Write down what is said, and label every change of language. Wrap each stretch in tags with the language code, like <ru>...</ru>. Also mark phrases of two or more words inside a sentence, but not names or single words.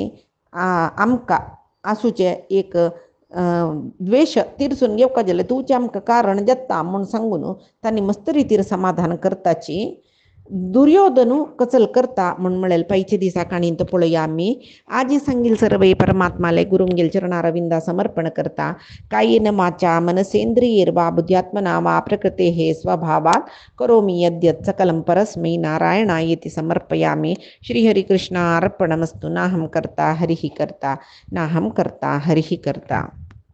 <kok>आमकां आसूचे एक द्वेष तिरसून घेवका जाल्यार तुजें आमकां कारण जाता म्हूण सांगून तांणी मस्त रितीर समाधान करताची दुर्योधनू कचल करता म्हूण म्हळेल पैचे दिसा काणींत पळोवया आमी आजी सांगील सर्वे परमात्माले गुरुंगेल चरणारविंदा समर्पण करता</kok> <sa>कायेन वाचा मनसेंद्रियैर्वा बुद्ध्यात्मना वा प्रकृतेः स्वभावात् करोमि यद्यत् सकलं परस्मै नारायणायेति समर्पयामि श्रीहरिकृष्णार्पणमस्तु नाहं कर्ता हरिः कर्ता नाहं कर्ता हरिः कर्ता।</sa>